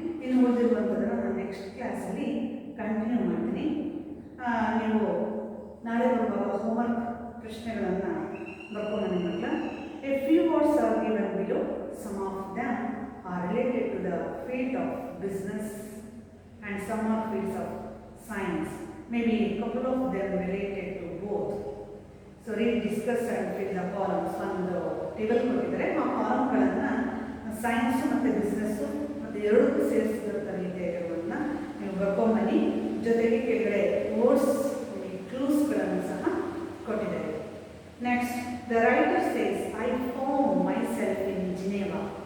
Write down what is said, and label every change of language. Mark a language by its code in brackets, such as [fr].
[kn] ಇನ್ನು ಓದಿರುವಂಥದ್ದನ್ನು ನಾನು ನೆಕ್ಸ್ಟ್ ಕ್ಲಾಸಲ್ಲಿ ಕಂಟಿನ್ಯೂ ಮಾಡ್ತೀನಿ. ನೀವು ನಾಳೆ ಬರುವಾಗ ಹೋಮ್ವರ್ಕ್ ಪ್ರಶ್ನೆಗಳನ್ನು ಬರ್ಕೊಂಡು ನನ್ನ ಮಕ್ಕಳ. [en] A few words are given below. Some of them are related to the field of business and some are fields of science. Maybe a couple of them related to both. So read, discuss and fill the columns. [kn] ಒಂದು table ಕೊಟ್ಟಿದ್ದಾರೆ, ಆ ಕಾಲಮ್ಗಳನ್ನು science ಮತ್ತು business ಮತ್ತು ಎರಡಕ್ಕೂ ಸೇರಿಸಿದಂಥ ರೀತಿಯಾಗಿರುವುದನ್ನು ನೀವು ಬರ್ಕೊಂಬನ್ನಿ. ಜೊತೆಗೆ ಕೆಳಗಡೆ ವರ್ಡ್ಸ್ ಕ್ಲೂಸ್ಗಳನ್ನು ಸಹ ಕೊಟ್ಟಿದ್ದಾರೆ. [en] Next, the writer says I found myself in Geneva.